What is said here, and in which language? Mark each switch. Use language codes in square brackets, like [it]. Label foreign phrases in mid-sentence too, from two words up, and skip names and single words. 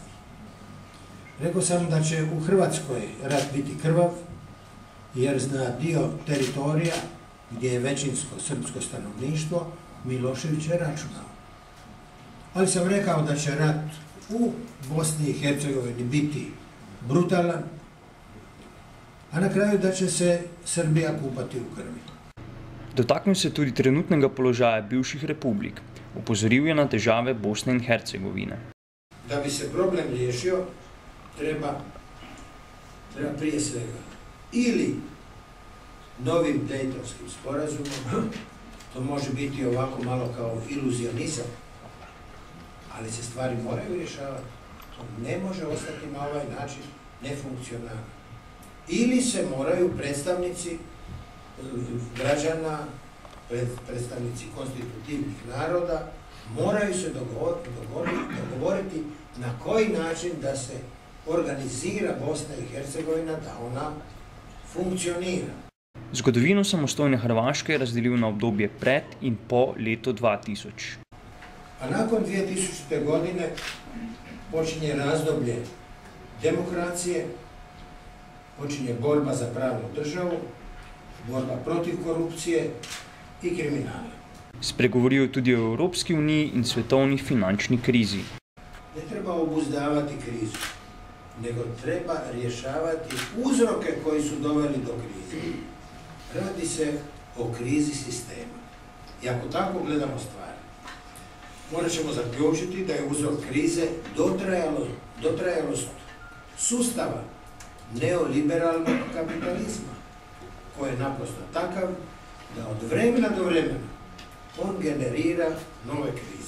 [hr] Rekao sam da će u Hrvatskoj rat biti krvav, jer na dio teritorija gdje je većinsko srpsko stanovništvo Milošević je računao. Ali sam rekao da će rat u Bosni i Hercegovini biti brutalan, a na kraju da će se Srbija kupati u krvi. [sl] Dotaknil se tudi trenutnega položaja bivših republik. Opozoril je na težave Bosne in Hercegovine. [hr] Da bi se problem riješio, treba prije svega ili novim Dejtonskim sporazumom, to može biti ovako malo kao iluzionizam, ali se stvari moraju rješavati. To ne može ostati na ovaj način nefunkcionalno. Ili se moraju predstavnici građana, predstavnici konstitutivnih naroda, moraju se dogovoriti na koji način da se organizira Bosna i Hercegovina, da ona funkcionira. [sl] Zgodovino samostojne Hrvaške je razdelil na obdobje pred in po letu 2000. [hr] A nakon 2000. godine počinje razdoblje demokracije, počinje borba za pravnu državu, borba protiv korupcije i kriminala. [sl] Spregovoril je tudi o Evropski uniji in svetovni finančni krizi. [hr] Ne treba obuzdavati krizu, nego treba rješavati uzroke koji su doveli do krize. Radi se o krizi sistema. I ako tako gledamo stvari, morat ćemo zaključiti da je uzrok krize dotrajalost sustava neoliberalnog kapitalizma, koji je naprosto takav da od vremena do vremena on generira nove krize.